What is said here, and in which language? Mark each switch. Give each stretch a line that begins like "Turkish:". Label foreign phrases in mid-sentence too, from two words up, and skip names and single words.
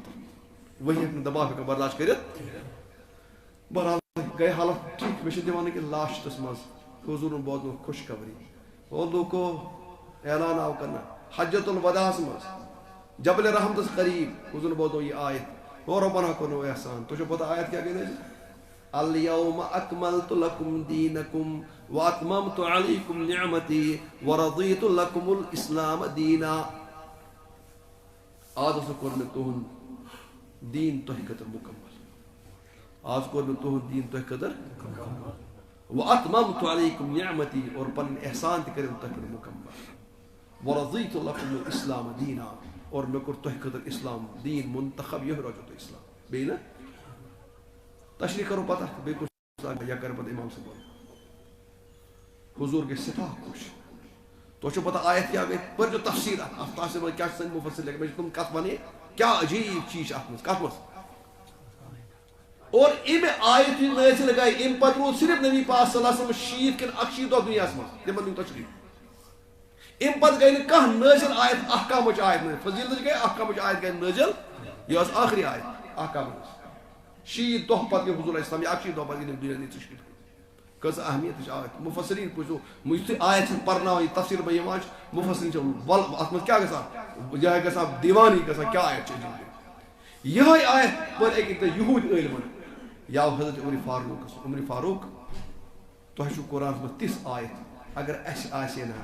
Kashmiri: پتھر ؤحی ہیٚکہِ نہٕ دباو ہٮ۪کان برداشت کٔرِتھ بہرحال گٔے حالت ٹھیٖک مےٚ چھِ دِوان أکِس لاسٹس منٛز حضوٗرن بوزنو خوشخبری او لوٗکو اعلان آو کرنہٕ حجت الوداعس منٛز جبل رحمتس قریٖب حضوٗرن بوزنو یہِ آیت او رۄبنا کوٚرنو احسان تۄہہِ چھو پتہ آیت کیٛاہ گٔے
Arabic: الیوم اکملت لکم دیٖنکم واتممت علیکم نعمتی ورضیت لکم الاسلام دیٖنا
Kashmiri: آز ہسا کوٚر مےٚ تُہُنٛد دیٖن تۄہہِ خٲطرٕ مُکمل آز کوٚر مےٚ تُہُنٛد دیٖن تۄہہِ خٲطرٕ
Arabic: واتممت علیکم نعمتی
Kashmiri: اور پنٕنۍ احسان تہِ کٔرِم تۄہہِ خٲطرٕ مُکمل
Arabic: ورضیت لکم الاسلام دیٖنا
Kashmiri: اور مےٚ کوٚر تۄہہِ خٲطرٕ اسلام دیٖن منتخب یِہوٚے روزیو تۄہہِ اسلام بیٚیہِ نہ تشریح کرو پتہ بیٚیہِ کُس یا کرِ پتہٕ امام صٲب حضوٗر گژھِ سٮ۪ٹھاہ خۄش تۄہہِ چھو پتہ آیت کیٛاہ گٔے پٔرزیو تفصیٖل اتھ تفصیٖل منٛز کیٛاہ چھِ سٲنۍ مُفصِل لیکھان مےٚ چھِ تِم کتھ ونٕنۍ کیٛاہ عجیٖب چیٖز چھِ اتھ منٛز کتھ منٛز اور امہِ آیت یُس نٲزِل گٔے امہِ پتہٕ روٗد صرف نبی پاک
Arabic: صلی اللہ علیہ وسلم
Kashmiri: 60 کِنہٕ 81 دۄہ دُنیاہس منٛز تِمن دیُت تشریٖف امہِ پتہٕ گٔے نہٕ کانٛہہ نٲزِل آیت احکامٕچ آیت نٲزِل فضیلتٕچ گٔے احکامٕچ آیت گٔے نٲزِل یہِ ٲس آخری آیت احکامٕچ 60 دۄہ پتہٕ گٔے حضوٗر
Arabic: علیہ السلام
Kashmiri: یا 81 دۄہ پتہٕ گٔے دُنیا تشریٖف کۭژاہ اہمیتٕچ آیت مُفسریٖن پوٗچھو یُتھُے آیت چھِ پرناوان یہِ تفصیٖل منٛز یِوان چھِ مُفسریٖن چھِ ول اتھ منٛز کیٛاہ گژھان یِہوٚے گژھان دیوانی گژھان کیٛاہ آیت چھِ یِہوٚے آیت پٔر أکۍ دۄہ یہوٗدۍ عٲلمن یا حضرت عمرِ فاروق تۄہہِ چھُو قرآنس منٛز تِژھ آیت اگر اَسہِ آسہِ نہ